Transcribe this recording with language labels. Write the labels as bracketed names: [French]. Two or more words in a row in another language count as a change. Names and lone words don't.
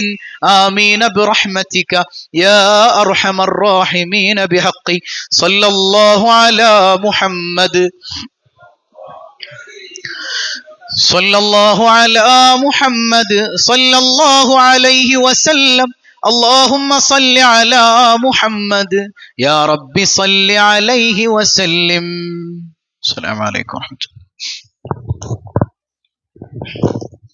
[Arabic] آمين برحمتك يا أرحم الراحمين بحق صلى الله على محمد صلى الله على محمد صلى الله عليه وسلم. اللهم صل على محمد يا رب صل عليه وسلم. السلام عليكم ورحمة الله.